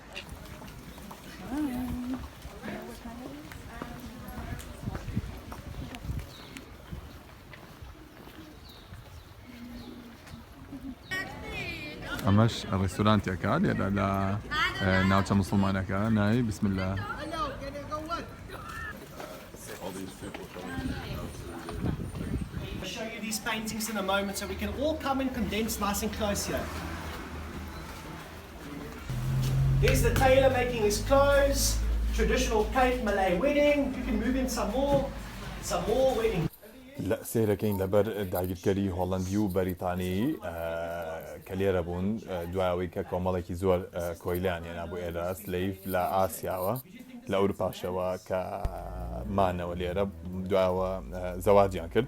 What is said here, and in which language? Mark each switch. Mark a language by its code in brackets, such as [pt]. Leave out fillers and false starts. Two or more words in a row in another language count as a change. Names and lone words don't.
[ckb] ئەمەش ڕێستۆرانتێکە لێرە لە ناوچە موسڵمانەکە ناوی بسم الله. [en] I'll show you these paintings in a moment so we can all come and condense nice and close here. There's the tailor making his clothes, traditional Cape Malay wedding. You can move in some more wedding. [ckb] سیرەکەین لەبەر داگیرکەری هۆڵەندی و بەریتانی کە لێرە بوون دوایەوەی کە کۆمەڵێکی زۆر کۆیلیان هێنا بۆ ئێرە سلەیڤ لە ئاسیاوە لە ئەوروپاشەوە کە مانەوە لێرە دوایەوە زەواجیان کرد.